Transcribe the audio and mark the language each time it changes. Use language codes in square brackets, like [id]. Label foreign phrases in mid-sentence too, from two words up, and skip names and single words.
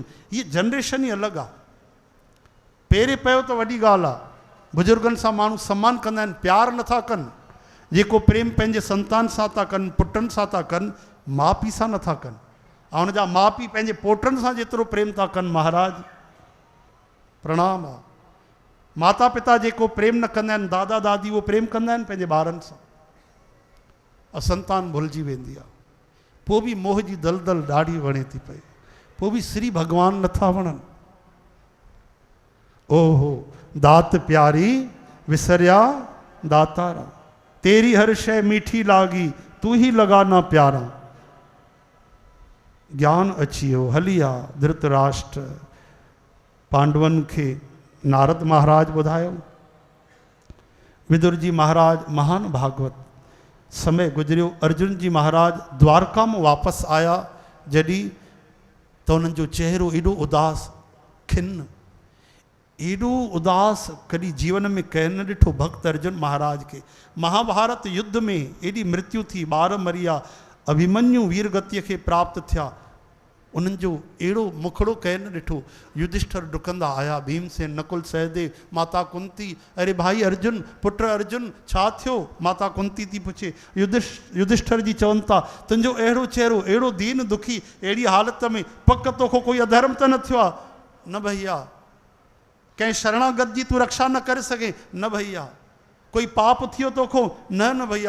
[sd] हीअ जनरेशन ई अलॻि आहे। पेरे पियो त वॾी ॻाल्हि आहे। बुजुर्गनि सां माण्हू सम्मान कंदा आहिनि, प्यार नथा कनि। जेको प्रेम पंहिंजे संतान सां था कनि, पुटनि सां था कनि, माउ पीउ सां नथा कनि। ऐं हुनजा माउ पीउ पंहिंजे पोटनि सां जेतिरो प्रेम था कनि, महाराज प्रणाम आहे। माता पिता जेको प्रेम न कंदा आहिनि, दादा दादी उहो प्रेम कंदा आहिनि पंहिंजे ॿारनि सां। ऐं संतान भुलिजी वेंदी आहे। पोइ बि मोह जी दलदल ॾाढी वणे थी पई, पोइ बि श्री भॻवान नथा वणनि। [pa] ਓਹੋ ਦਾਤ ਪਿਆਰੀ ਵਿਸਰਿਆ ਦਾਤਾਰਾ, ਤੇਰੀ ਹਰ ਸ਼ੈ ਮੀਠੀ ਲਾਗੀ, ਤੂੰ ਹੀ ਲਗਾ ਨਾ ਪਿਆਰਾ। [sd] ज्ञान अची वियो, हली आ धृतराष्ट्र। पांडवनि खे नारद महाराज ॿुधायो। विदुर जी महाराज महान भागवत। समय गुजरियो, अर्जुन जी महाराज द्वारका में वापसि आया। जॾहिं त उन्हनि जो चेहरो एॾो उदास, खिन, एॾो उदास कॾहिं जीवन में कंहिं न ॾिठो। भक्त अर्जुन महाराज खे महाभारत युद्ध में एॾी मृत्यु थी, ॿार मरी विया, अभिमन्यु वीर गतिअ खे प्राप्त थिया। उन्हनि जो अहिड़ो मुखड़ो कंहिं न ॾिठो। युधिष्ठिर डुकंदा आया, भीमसेन, नकुल, सहदेव, माता कुंती। अरे भाई अर्जुन, पुट अर्जुन, छा थियो? माता कुंती थी पुछे। युधिष्ठिर जी चवनि था, तुंहिंजो अहिड़ो चेहरो, अहिड़ो दीन दुखी, अहिड़ी हालत में, पक तोखो कोई अधर्म त न थियो आहे? न भैया। कंहिं शरणागत जी तूं रक्षा न करे सघे? न भैया। कोई पाप थियो तोखो? न न भैया।